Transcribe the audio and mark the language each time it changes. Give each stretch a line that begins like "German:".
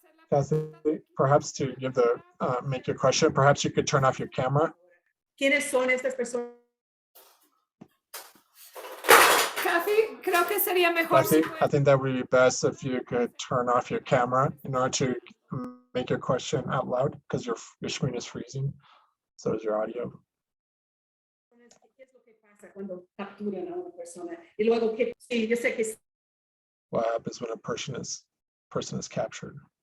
English: Kathy, perhaps to give the make your question, perhaps you could turn off your camera.
Spanish: ¿Quiénes son estas personas? Kathy, creo que sería mejor Kathy, si
English: I think that would be best if you could turn off your camera in order to make your question out loud, because your screen is freezing. So is your audio.
Spanish: ¿Qué es lo que pasa cuando capturan a una persona? Y luego, sí, yo sé que
English: What happens when a person is captured?